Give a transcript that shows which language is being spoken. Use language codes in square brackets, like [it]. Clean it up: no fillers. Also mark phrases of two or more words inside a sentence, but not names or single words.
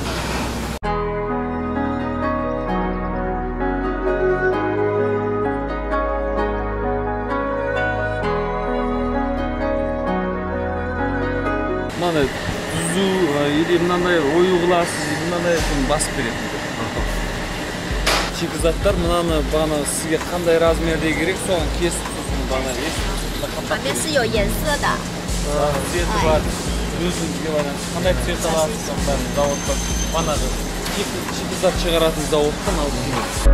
[kk] Мынандай түзу, или мынандай ою қыласыз, мынандай басып береді. Шикізаттар мынаны бағана сізге қандай размерде керек, соған кесіп сосын бағана есіп. [zh] 旁边是有颜色的。 [kk] Цветі бар, өзіңізге байланысты. Қандай цвет аласыз, бәрін заводта. Бағанағы шикізат шығаратын заводтан алып келеді.